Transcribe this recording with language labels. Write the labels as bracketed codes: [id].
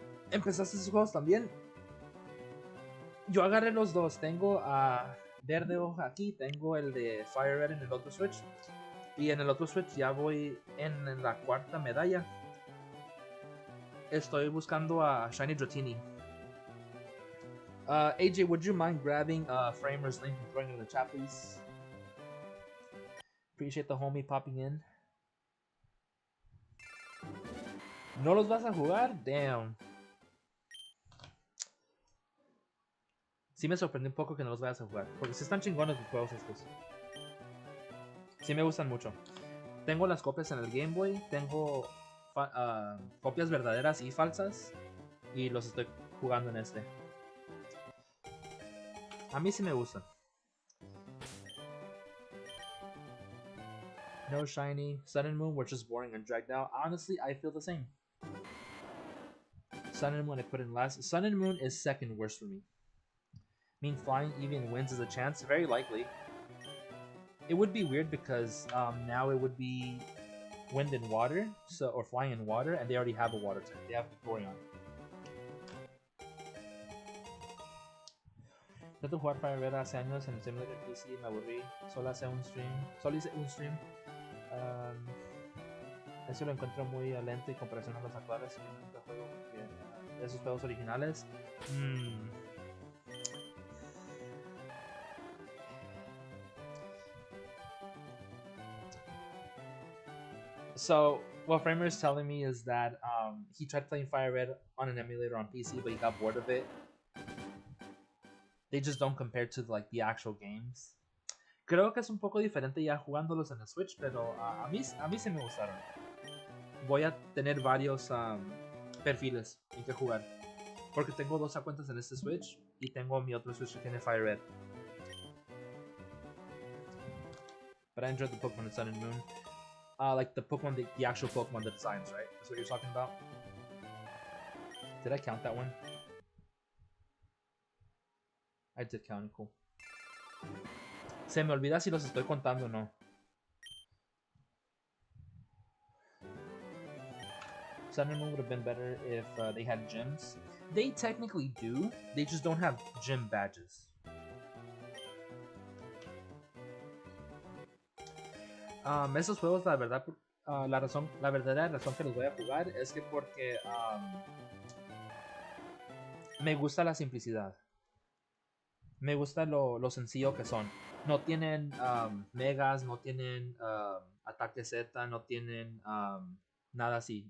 [es] ¿Empezaste sus juegos también? Yo agarré los dos. Tengo a Verde Hoja aquí. Tengo el de Fire Red en el otro Switch. Y en el otro Switch ya voy en la 4ª medalla. Estoy buscando a Shiny Dratini. [en] AJ, would you mind grabbing Framer's link and throwing it in the chat, please? Appreciate the homie popping in. [es] ¿No los vas a jugar? [en] Damn. [es] Sí me sorprendió un poco que no los vayas a jugar. Porque sí están chingones los juegos estos. Sí me gustan mucho. Tengo las copias en el Game Boy. Tengo copias verdaderas y falsas. Y los estoy jugando en este. A mí sí me gustan. [en] No shiny. Sun and Moon were just boring and dragged out. Honestly, I feel the same. Sun and Moon I put in last. Sun and Moon is second worst for me. I mean, flying even wins is a chance. Very likely. It would be weird because now it would be wind and water, so or flying in water, and they already have a water type. They have Victorion. [es] Trato de jugar Fire Red hace años en el Simulator PC y me aburrí. Solo hice un stream. Eso lo encuentro muy lento en comparación a los actuales. Yo nunca juego esos juegos originales. [en] So what Framer is telling me is that he tried playing Fire Red on an emulator on PC, but he got bored of it. They just don't compare to like the actual games. [es] Creo que es un poco diferente ya jugándolos en el Switch, pero a mí sí me gustaron. Voy a tener varios perfiles en que jugar. Porque tengo dos cuentas en este Switch y tengo mi otro Switch que tiene Fire Red. [en] But I enjoyed the Pokemon Sun and Moon. Like the Pokemon, the actual Pokemon, the designs, right? That's what you're talking about? Did I count that one? I did count it, cool. [es] Se me olvida si los estoy contando o no. [en] Sun and Moon would have been better if they had gyms. They technically do, they just don't have gym badges. [es] Esos juegos, la verdad, la verdadera razón que los voy a jugar es que porque me gusta la simplicidad. Me gusta lo sencillo que son. No tienen megas, no tienen ataque Z, no tienen nada así.